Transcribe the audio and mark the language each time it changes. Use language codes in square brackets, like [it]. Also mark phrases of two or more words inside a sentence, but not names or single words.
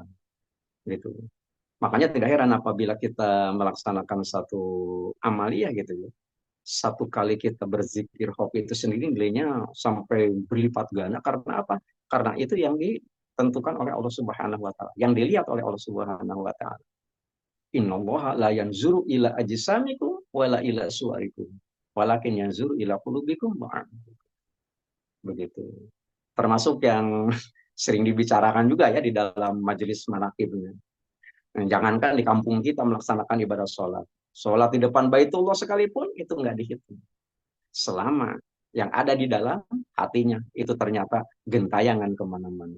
[id] Gitu. Makanya tidak heran apabila kita melaksanakan satu amalia gitu ya. Satu kali kita berzikir hobi itu sendiri nilainya sampai berlipat ganda. Karena apa? Karena itu yang ditentukan oleh [ar] الله سبحانه وتعالى, [id] yang dilihat oleh [ar] الله سبحانه وتعالى. إن الله لا ينظر إلى أجسامكم ولا إلى صوركم ولكن ينظر إلى قلوبكم begitu. [id] Termasuk yang sering dibicarakan juga ya di dalam majelis manakibnya. Jangankan di kampung kita melaksanakan ibadah sholat. Sholat di depan Baitullah sekalipun itu nggak dihitung. Selama yang ada di dalam hatinya itu ternyata gentayangan kemana-mana.